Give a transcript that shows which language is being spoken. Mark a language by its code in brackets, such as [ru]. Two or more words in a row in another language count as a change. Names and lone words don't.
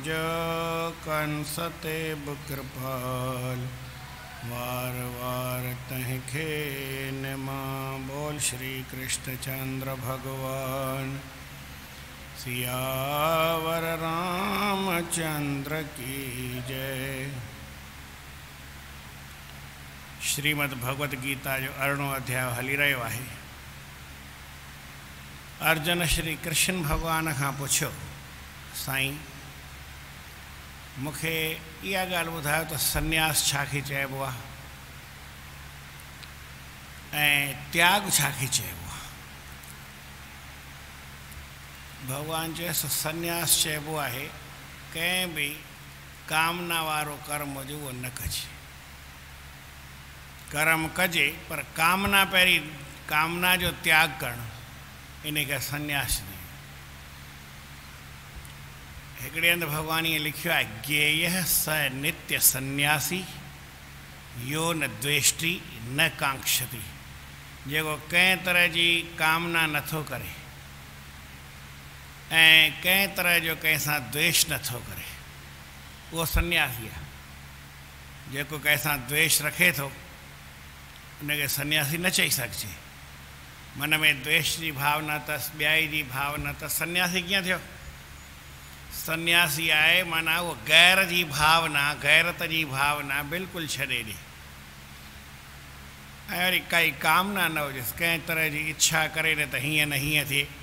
[sd] कंस ते कृपाल वार वार तहखे निमा। [hi] बोल श्री कृष्ण चंद्र भगवान सियावर रामचंद्र की जय। [sd] श्रीमद् भगवद गीता जो 18 अध्याय हली रहियो आहे। अर्जुन श्री कृष्ण भगवान खां पुछियो, साईं मूंखे इहा ॻाल्हि ॿुधायो त सन्यास छाखे चइबो आहे ऐं त्याग छाखे चइबो आहे। भगवान चयसि सन्यास चइबो आहे कंहिं बि कामना वारो कर्म हुजे उहो न कजे। कर्म कजे पर कामना पहिरीं कामना जो त्याग करणु इन खे सन्यास नहीं। हिकिड़े हंधि भॻवान ईअं लिखियो आहे, [sa] ज्ञेय स नित्य सन्यासी यो न द्वेष्टि न कांक्षति। [sd] जेको कंहिं तरह जी कामना नथो करे ऐं कंहिं तरह जो कंहिं सां द्वेष नथो करे, उहो सन्यासी आहे। जेको कंहिं सां द्वेष रखे थो उनखे सन्यासी न चई सघिजे। मन में द्वेष जी भावना अथसि, ॿियाई जी भावना अथसि, सन्यासी कीअं थियो? सन्यासी आहे माना उहो गैर जी भावना, गैरत जी भावना बिल्कुलु छॾे ॾे ऐं वरी काई कामना न हुजेसि, कंहिं तरह जी इच्छा करे न त हीअं न हीअं थिए।